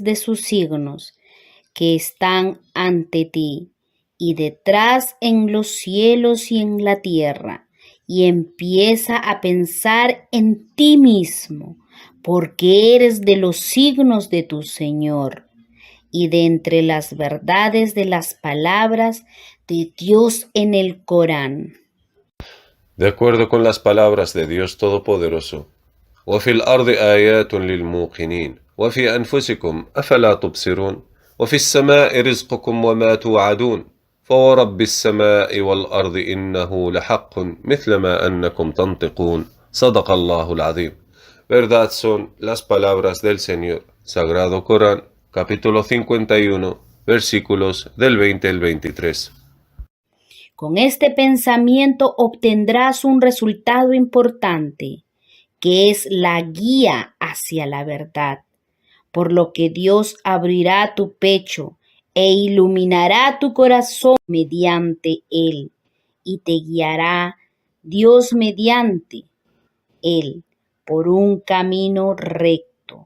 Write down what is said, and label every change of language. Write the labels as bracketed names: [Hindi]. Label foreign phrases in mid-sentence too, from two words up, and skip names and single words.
[Spanish] de sus signos que están ante ti y detrás en los cielos y en la tierra, y empieza a pensar en ti mismo, porque eres de los signos de tu Señor, y de entre las verdades de las palabras de Dios en el Corán. De acuerdo con las palabras de Dios Todopoderoso, [Arabic] وفي الأرض آيات للموقنين وفي أنفسكم أفلا تبصرون وفي السماء رزقكم وما توعدون فورب السماء والأرض إنه لحق مثل ما أنكم تنطقون صدق الله العظيم. [Spanish] Verdad son las palabras del Señor. Sagrado Corán, capítulo 51, versículos del 20 al 23. Con este pensamiento obtendrás un resultado importante, que es la guía hacia la verdad, por lo que Dios abrirá tu pecho e iluminará tu corazón mediante él, y te guiará Dios mediante él por un camino recto.